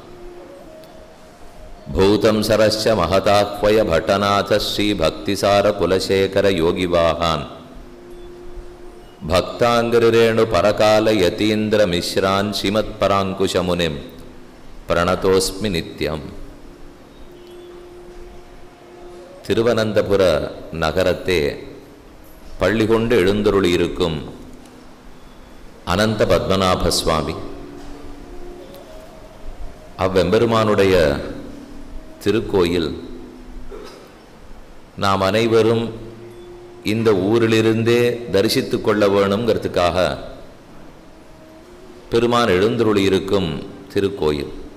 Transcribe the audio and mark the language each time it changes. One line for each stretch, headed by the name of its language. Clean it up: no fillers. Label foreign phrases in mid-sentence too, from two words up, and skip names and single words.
Sanskrit: भूतं सरश्च महताह्वय भट्टनाथ श्रीभक्तिसारकुलशेखर योगिवाहान् भक्ताङ्घ्रिरेणुपरकाल यतीन्द्रमिश्रान् श्रीमत्पराङ्कुशमुनिं प्रणतोस्मि नित्यम्.
Tamil: திருவனந்தபுர நகரத்தே பள்ளி கொண்டு எழுந்தருளியிருக்கும் அனந்த பத்மநாப சுவாமி அவ்வெம்பெருமானுடைய திருக்கோயில் நாம் அனைவரும் இந்த ஊரிலிருந்தே தரிசித்து கொள்ள வேணுங்கிறதுக்காக பெருமான் எழுந்தருளியிருக்கும் திருக்கோயில்.